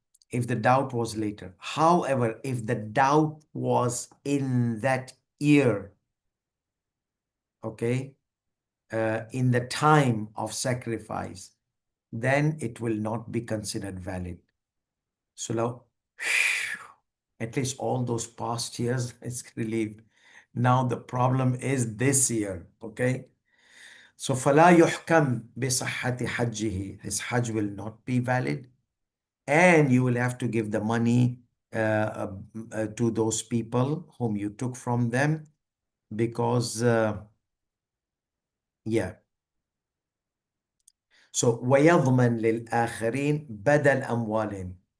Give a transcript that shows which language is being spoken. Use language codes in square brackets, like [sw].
[en] If the doubt was later. However, if the doubt was in that year, okay, in the time of sacrifice, then it will not be considered valid. So now, at least all those past years is relieved. Now the problem is this year, okay? [ar] So فَلَا يُحْكَمْ بِصَحَّةِ حَجِّهِ. [en] His Hajj will not be valid. And you will have to give the money to those people whom you took from them because, yeah. [ar] So وَيَضْمَنْ لِلْآخَرِينَ بَدَلْ أَمْوَالِهِمْ.